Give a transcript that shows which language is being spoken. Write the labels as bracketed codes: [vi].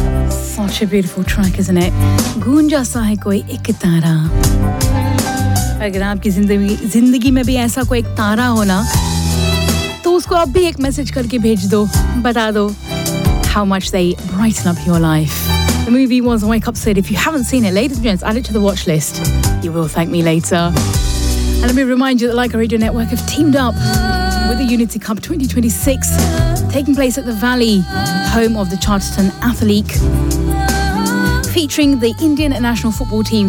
[en] such a beautiful track, isn't it? [hi] गूँजा सा है कोई इकतारा. अगर आपकी ज़िंदगी में भी ऐसा कोई एक तारा हो ना, तो उसको आप भी एक मैसेज करके भेज दो. Bata do [en] how much they brighten up your life. The movie was Wake Up Sid. If you haven't seen it, ladies and gents, add it to the watch list. You will thank me later. And let me remind you that Leica Radio Network have teamed up with the Unity Cup 2026, taking place at the Valley, home of the Charterton Athletic, featuring the Indian national football team.